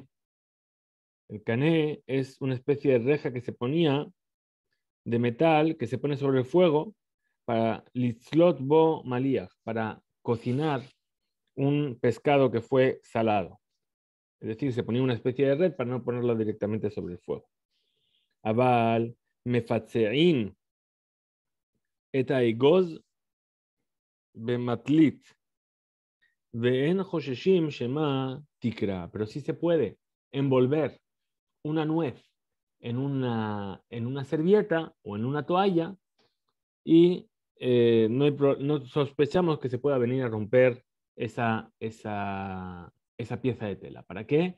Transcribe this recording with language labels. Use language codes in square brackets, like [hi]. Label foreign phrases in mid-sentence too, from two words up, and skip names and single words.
[es] El cané es una especie de reja que se ponía de metal que se pone sobre el fuego para [he] לצלות בו מליח, [es] para cocinar un pescado que fue salado. Es decir, se ponía una especie de red para no ponerla directamente sobre el fuego. [he] אבל מפצעין את האגוז במטלית ואין חוששין שמא תקרע. [es] Pero sí se puede envolver una nuez en una servilleta o en una toalla y no sospechamos que se pueda venir a romper esa pieza de tela. ¿Para qué?